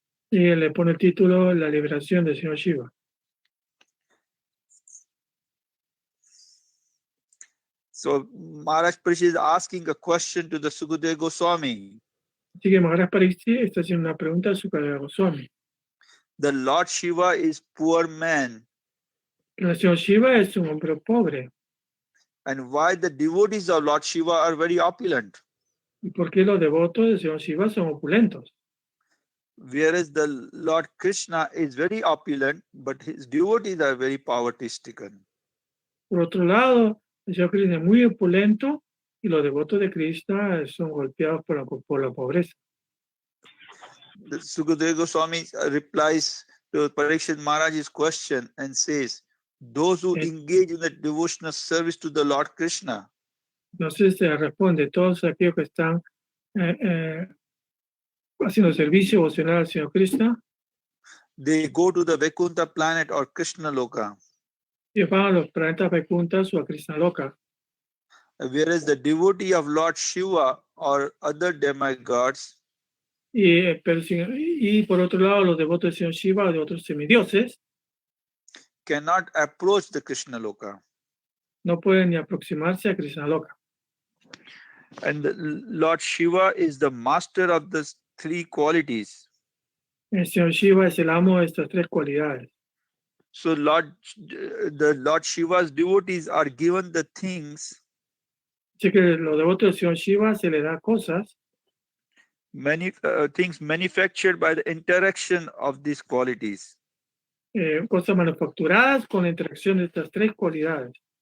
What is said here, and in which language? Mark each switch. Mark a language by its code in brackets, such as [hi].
[es] Y le pone el título La liberación del Señor Shiva. [en] So Maharaj Parikshit is asking a question to the Sukadeva Goswami. [es] Así que Maharaj Pariksit está haciendo una pregunta a Sukadeva Goswami. [en] The Lord Shiva is poor man. [es] El Señor Shiva es un hombre pobre. [en] And why the devotees of Lord Shiva are very opulent? [es] ¿Y por qué los devotos del Señor Shiva son opulentos? [en] Whereas the Lord Krishna is very opulent, but his devotees are very poverty-stricken. [es] Por otro lado, el Señor Krishna es muy opulento y los devotos de Krishna son golpeados por la pobreza. [en] The Sukadeva Goswami replies to Parikshit Maharaj's question and says, those who engage in the devotional service to the Lord Krishna, [es] Entonces se responde, todos aquellos que están haciendo servicio devocional al Señor Krishna, [en] they go to the Vaikuntha planet or Krishna Loka. [es] y van a los planetas Vaikunthas o a Krishna Loka. [en] Whereas the devotee of Lord Shiva or other demigods, [es] Y por otro lado, los devotos del Señor Shiva o de otros semidioses [en] cannot approach the Krishna Loka. [es] no pueden ni aproximarse a Krishna Loka. [en] And the Lord Shiva is the master of the three qualities. [es] El Señor Shiva es el amo de estas tres cualidades. [en] So the Lord Shiva's devotees are given the things, [es] Así que los devotos del Señor Shiva se les da cosas, [en] many things manufactured by the interaction of these qualities, [es] cosas manufacturadas con la interacción de estas tres cualidades,